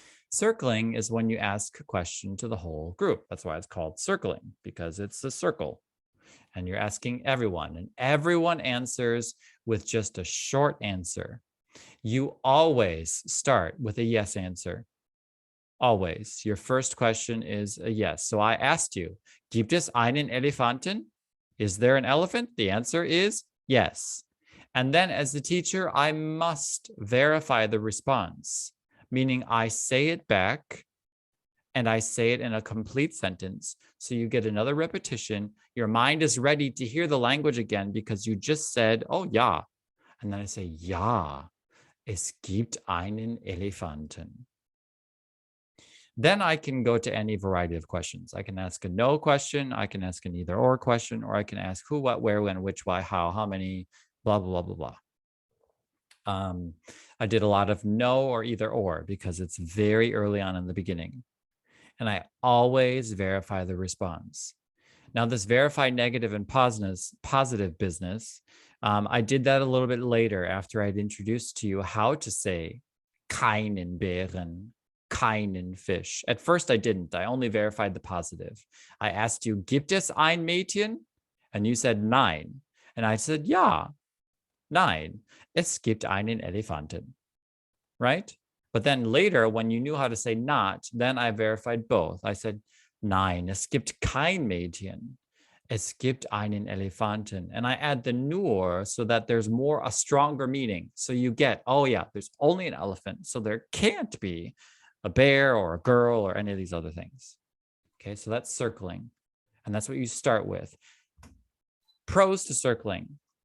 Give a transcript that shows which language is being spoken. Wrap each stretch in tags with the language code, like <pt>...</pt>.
<en>Circling is when you ask a question to the whole group. That's why it's called circling, because it's a circle. And you're asking everyone, and everyone answers with just a short answer. You always start with a yes answer. Always. Your first question is a yes. So I asked you,</en> <de>gibt es einen Elefanten?</de> <en>Is there an elephant? The answer is yes. And then as the teacher, I must verify the response, meaning I say it back and I say it in a complete sentence. So you get another repetition. Your mind is ready to hear the language again because you just said, oh</en> <de>ja.</de> <en>And then I say,</en> <de>ja, es gibt einen Elefanten.</de> <en>Then I can go to any variety of questions. I can ask a no question, I can ask an either or question, or I can ask who, what, where, when, which, why, how many, blah, blah, blah, blah, blah. I did a lot of no or either or because it's very early on in the beginning. And I always verify the response. Now, this verify negative and positive business, I did that a little bit later after I'd introduced to you how to say</en> <de>keinen Bären, keinen Fisch.</de> <en>At first, I didn't. I only verified the positive. I asked you,</en> <de>gibt es ein Mädchen?</de> <en>And you said nein. And I said,</en> <de>ja, nein, es gibt einen Elefanten,</de> <en>right? But then later, when you knew how to say not, then I verified both. I said,</en> <de>nein, es gibt kein Mädchen. Es gibt einen Elefanten.</de> <en>And I add the nur so that there's a stronger meaning. So you get, oh yeah, there's only an elephant. So there can't be a bear or a girl or any of these other things. Okay, so that's circling. And that's what you start with. Pros to circling.</en>